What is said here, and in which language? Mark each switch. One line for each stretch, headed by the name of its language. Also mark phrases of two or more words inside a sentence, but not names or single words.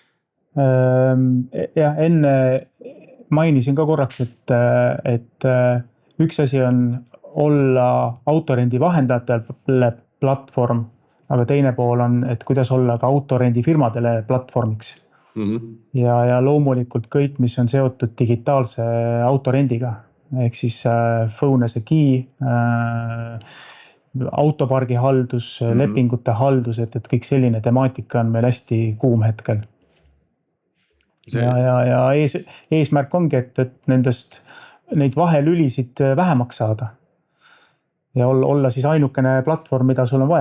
Estonian: Ja enne mainisin ka korraks, et üks asi on olla autorendi vahendajatele platvorm, aga teine pool on, et kuidas olla ka autorendi firmadele platvormiks. Ja loomulikult kõik, mis on seotud digitaalse autorendiga, ehk siis
English: phone as a key,
Estonian: autopargi haldus, lepingute haldus, et kõik selline temaatika on meil hästi kuum hetkel. Ja eesmärk ongi, et nendest neid vahelülisid vähemaks saada. Ja olla siis ainukene platvorm, mida sul on vaja.